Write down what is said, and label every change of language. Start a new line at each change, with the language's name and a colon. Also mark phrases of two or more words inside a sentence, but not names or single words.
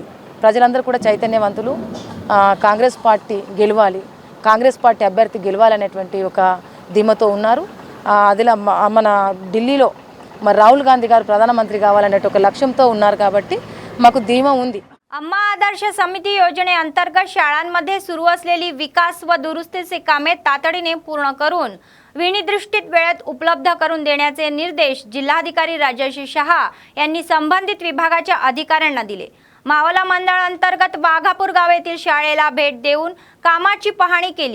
Telugu: ప్రజలందరూ కూడా చైతన్యవంతులు, కాంగ్రెస్ పార్టీ గెలవాలి, కాంగ్రెస్ పార్టీ అభ్యర్థి గెలవాలనేటువంటి ఒక ధీమాతో ఉన్నారు। అదిలా మన ఢిల్లీలో మరి రాహుల్ గాంధీ గారు ప్రధానమంత్రి కావాలనే ఒక లక్ష్యంతో ఉన్నారు కాబట్టి మాకు ధీమా ఉంది।
Marathi: अम्मा आदर्श समिती योजनेअंतर्गत शाळांमध्ये सुरू असलेली विकास व दुरुस्तीची कामे तातडीने पूर्ण करून विनिर्दिष्ट वेळेत उपलब्ध करून देण्याचे निर्देश जिल्हाधिकारी राजश्री शहा यांनी संबंधित विभागाच्या अधिकाऱ्यांना दिले। मावला मंडळ अंतर्गत वाघापूर गाव येथील शाळेला भेट देऊन कामाची पाहणी केली।